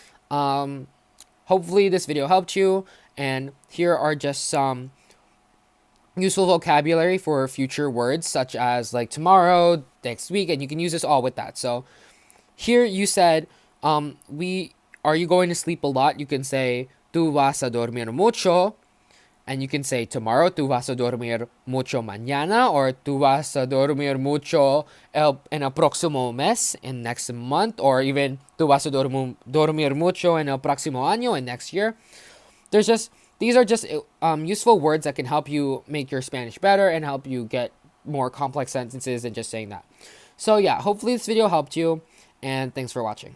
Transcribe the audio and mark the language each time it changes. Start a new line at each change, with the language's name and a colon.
English: Hopefully this video helped you, and here are just some useful vocabulary for future words, such as like tomorrow, next week, and you can use this all with that. So here you said, are you going to sleep a lot? You can say,
Spanish: tú vas a dormir mucho.
English: And you can say, tomorrow,
Spanish: tú vas a dormir mucho mañana. Or tú vas a dormir mucho en el próximo mes,
English: in next month. Or even,
Spanish: tú vas a dormir mucho en el próximo año,
English: in next year. These are just useful words that can help you make your Spanish better and help you get more complex sentences than just saying that. So yeah, hopefully this video helped you. And thanks for watching.